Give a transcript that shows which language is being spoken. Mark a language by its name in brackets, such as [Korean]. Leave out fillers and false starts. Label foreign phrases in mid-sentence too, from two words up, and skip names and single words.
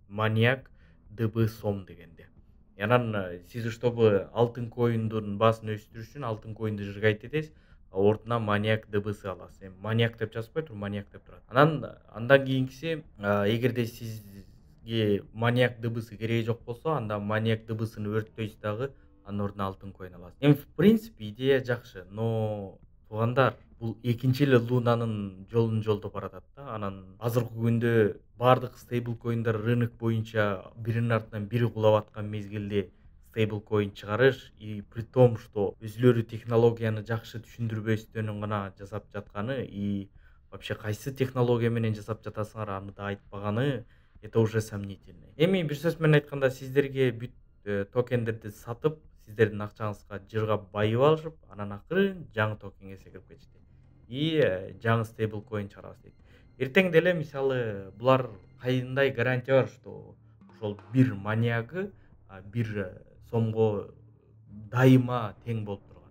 [Kyrgyz] Maniac DB сом дегенде. Анан сиз чтобы алтын коиндун баасын өстүрүш үчүн алтын коинди сжигать этесиз, ордуна Maniac DB'si аласыз. Эми Maniac деп жазбай туруп Maniac деп турат. Андан кийинкиси, эгерде сизге Maniac DB'si кереги жок болсо, анда Maniac DB'sini өрттөйсүз дагы, анын ордуна алтын коин аласыз. Эми [Russian] в принципе [Kyrgyz] идея жакшы, но туугандар, бул экинчи эле лунанын жолун жолдоп баратат да. Анан азыркы күндө бардык стейбл коиндар рынок боюнча биринин артынан бири кулап аткан мезгилде стейбл коин чыгарыш, [Russian] и при том, что [Kyrgyz] өзүлөрү технологияны жакшы түшүндүрбөстөн гана жасап жатканы, [Russian] и вообще [Kyrgyz] кайсы технология менен жасап жатасыңар, аны да айтпаганы, [Russian] это уже сомнительно. [Kyrgyz] Эми бир сөз менен айтканда, сиздерге бүт токендерди сатып, сиздердин акчаңызга жыргап байып алышып, анан акырын жаңы токенге секирип кетишти. И жаңы стейбл коин чыгарабыз дейт. Эртең деле мисалы булар кайдай гарантия бар, что ошол бир маниагы 1 сомго дайыма тең болуп турганы.